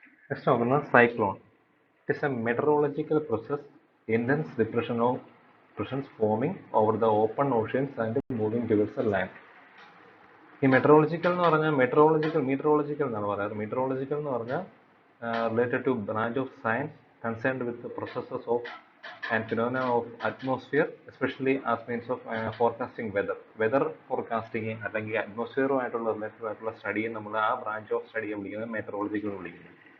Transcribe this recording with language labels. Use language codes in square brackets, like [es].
[ml] Next നോക്കുന്നത് cyclone. [en] It is a meteorological process, intense depressions forming over the open oceans and moving towards the land. [ml] ഈ metrological എന്ന് പറഞ്ഞാൽ meteorological എന്നാണ് പറയാറ്. Meteorological എന്ന് പറഞ്ഞാൽ [en] related to branch of science concerned with processes of and phenomena of atmosphere, especially as means of forecasting weather forecasting [ml] അല്ലെങ്കിൽ അറ്റ്മോസ്ഫിയറുമായിട്ടുള്ള related ആയിട്ടുള്ള സ്റ്റഡിയെ നമ്മൾ ആ ബ്രാഞ്ച് ഓഫ് സ്റ്റഡിയെ വിളിക്കുന്നത് മെട്രോളജിക്കൽ എന്ന് വിളിക്കുന്നത്.